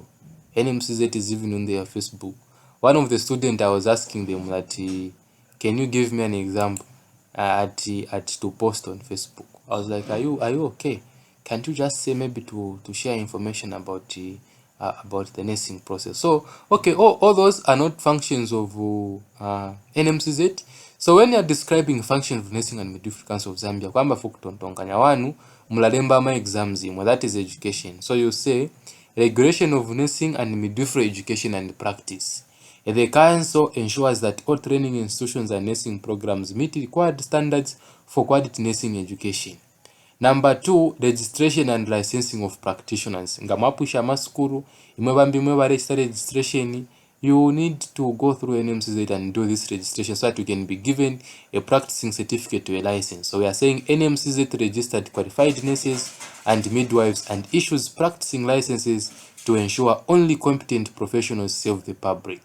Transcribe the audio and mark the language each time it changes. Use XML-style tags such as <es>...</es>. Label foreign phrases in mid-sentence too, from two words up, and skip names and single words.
<en>NMCZ is even on their Facebook. One of the students, I was asking them that, can you give me an example to post on Facebook? I was like, are you okay? Can't you just say maybe to share information about the nursing process? So okay, all those are not functions of NMCZ. So when you are describing functions of nursing and midwifery council of Zambia,</en> <bem>kwamba fukutontonganya wanu mulalemba ma exams imwe,</bem> <en>that is education. So you say regulation of nursing and midwifery education and practice. The council ensures that all training institutions and nursing programs meet required standards for quality nursing education. Number 2, registration and licensing of practitioners.</en> <bem>Ngamapusha maskuru, imwe</bem> <en>register registration, you need to go through NMCZ and do this registration so that you can be given a practicing certificate to a license. So we are saying NMCZ registered qualified nurses and midwives and issues practicing licenses to ensure only competent professionals serve the public.</en>